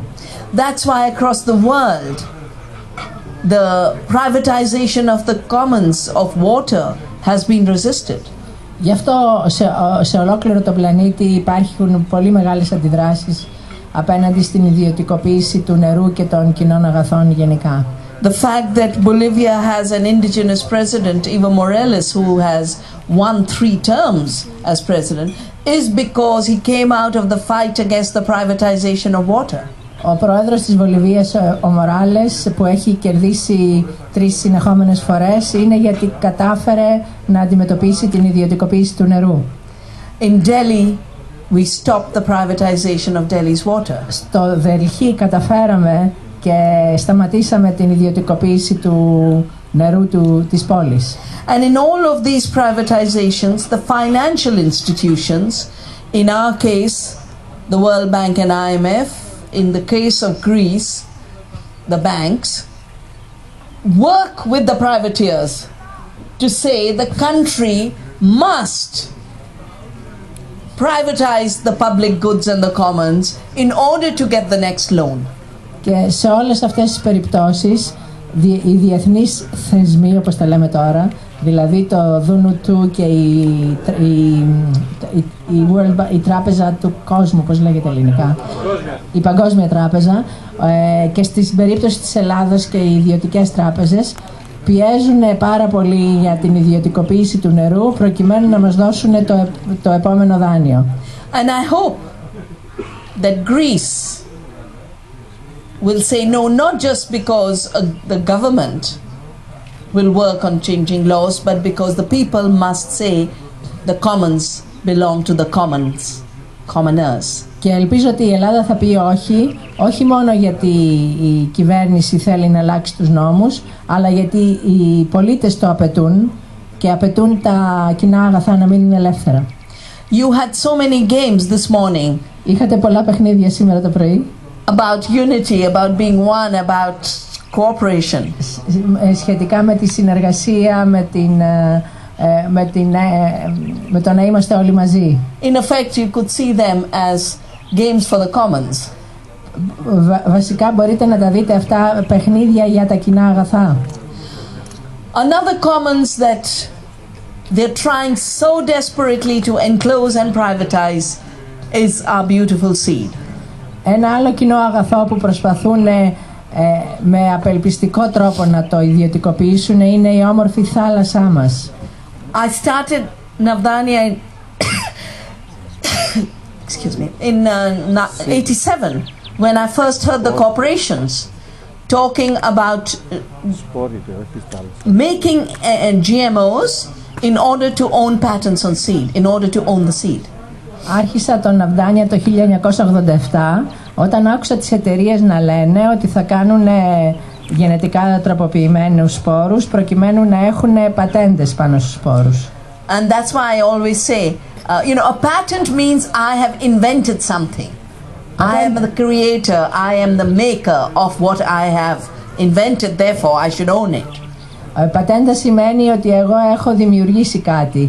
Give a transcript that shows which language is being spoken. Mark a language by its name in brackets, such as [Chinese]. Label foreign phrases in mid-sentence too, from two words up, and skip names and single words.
[English] That's why across the world the privatization of the commons of water has been resisted. [Greek] Γι' αυτό σε ολόκληρο τον πλανήτη υπάρχουν πολύ μεγάλες αντιδράσεις απέναντι στην ιδιωτικοποίηση του νερού και των κοινών αγαθών γενικά. [English] The fact that Bolivia has an indigenous president, Evo Morales, who has won 3 terms as president, is because he came out of the fight against the privatization of water. [Greek] Ο πρόεδρος της Βολιβίας, ο Μοράλες, που έχει κερδίσει 3 συνεχόμενες φορές, είναι γιατί κατάφερε να αντιμετωπίσει την ιδιωτικοποίηση του νερού. [English] In Delhi, we stopped the privatization of Delhi's water. [Greek] Στο Δελχή καταφέραμε και σταματήσαμε την ιδιωτικοποίηση νερού της πόλης. [English] And in all of these privatizations, the financial institutions, in our case, the World Bank and IMF, in the case of Greece, the banks, work with the privateers to say the country must privatize the public goods and the commons in order to get the next loan. [Greek] Και σε όλες αυτές τις περιπτώσεις οι διεθνείς θεσμοί, όπως τα λέμε τώρα, δηλαδή το ΔΝΤ και η τράπεζα του κόσμου, πώς λέγεται ελληνικά, η Παγκόσμια Τράπεζα, και στην περίπτωση της Ελλάδας και οι ιδιωτικές τράπεζες πιέζουν πάρα πολύ για την ιδιωτικοποίηση του νερού προκειμένου να μας δώσουν το επόμενο δάνειο. [English] And I hope that Greece will say no, not just because the government will work on changing laws, but because the people must say the commons belong to the commoners. [Greek] Και ελπίζω ότι η Ελλάδα θα πει όχι μόνο γιατί η κυβέρνηση θέλει να αλλάξει τους νόμους, αλλά γιατί οι πολίτες το απαιτούν και απαιτούν τα κοινά αγαθά να μείνουν ελεύθερα. [English] You had so many games this morning. [Greek] Είχατε πολλά παιχνίδια σήμερα το πρωί. [English] About unity, about being one, about cooperation. [Greek] Σχετικά με τη συνεργασία, με το να είμαστε όλοι μαζί. [English] In effect, you could see them as games for the commons. [Greek] Βασικά μπορείτε να τα δείτε αυτά παιχνίδια για τα κοινά αγαθά. [English] Another commons that they're trying so desperately to enclose and privatize is our beautiful seed. [Greek] Ένα άλλο κοινό αγαθό που προσπαθούν με απελπιστικό τρόπο να το ιδιωτικοποιήσουν είναι η όμορφη θάλασσά μας. [English] I started Vandana excuse me, in 87 when I first heard the corporations talking about making GMOs in order to own patents on seed, in order to own the seed. [Greek] Άρχισα τον Vandana το 1987 όταν άκουσα τις εταιρείες να λένε ότι θα κάνουν γενετικά τροποποιημένους σπόρους προκειμένου να έχουν πατέντες πάνω στους σπόρους. [English] And that's why I always say, a patent means I have invented something. I am the creator, I am the maker of what I have invented, therefore I should own it. [Greek] Πατέντα σημαίνει ότι εγώ έχω δημιουργήσει κάτι.